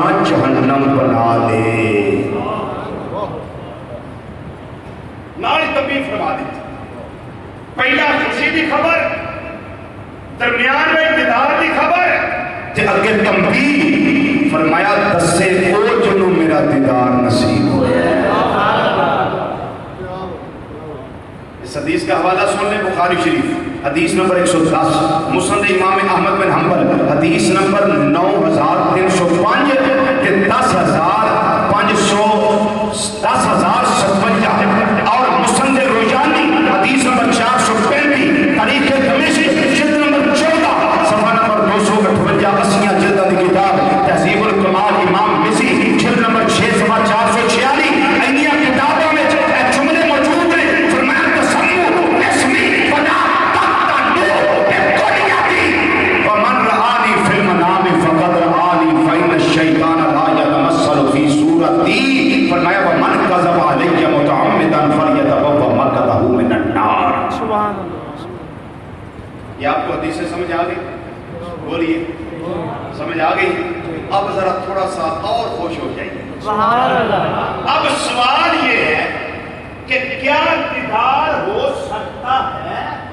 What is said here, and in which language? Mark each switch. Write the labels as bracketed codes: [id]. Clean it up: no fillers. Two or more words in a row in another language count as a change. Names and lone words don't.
[pa] جہنم بنا دے. نال تنبیہ فرما دی. پہلا خوشی دی خبر، [ur] درمیان میں [pa] دیدار دی خبر، تے اگے تنبیہ فرمایا دسے او جنوں میرا دیدار نصیب ہویا. [ur] اس حدیث کا حوالہ سن لیں بخاری شریف حدیث نمبر 110، مسند امام احمد بن حنبل حدیث نمبر 9305 کہ 10,057 اور مسند روزانی حدیث نمبر 435 تاریخ دمشق جلد نمبر 14 صفحہ نمبر 258 80 جلد کی کتاب تہذیب الکمال امام مزی جلد نمبر 6 صفحہ 446 انہی کتابوں میں جملے موجود ہیں. [ar] فرمایا تسمو اسمی بنا تقتدو بکلیتی ومن رآنی فی المنام فقد رآنی فإن الشیطان لا يتمثل فی صورتی. فرمایا ومن کذب علی متعمدا فلیتبوأ مقعدہ من النار. [ur] سبحان اللہ. یہ آپ کو حدیث سے سمجھ آ گئی؟ بولیے سمجھ آ گئی؟ اب ذرا تھوڑا سا اور خوش ہو جائیے. سبحان اللہ. اب سوال یہ ہے کہ کیا دیدار ہو سکتا ہے؟